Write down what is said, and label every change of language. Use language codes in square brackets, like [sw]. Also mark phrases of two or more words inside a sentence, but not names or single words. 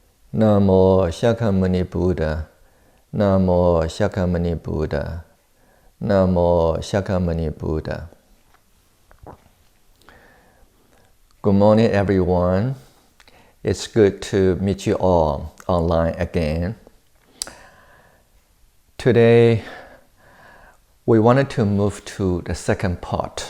[sa] Namo Shakyamuni Buddha. Namo Shakyamuni Buddha. Namo Shakyamuni Buddha. [en] Good morning, everyone. It's good to meet you all online again. Today, we wanted to move to the second part.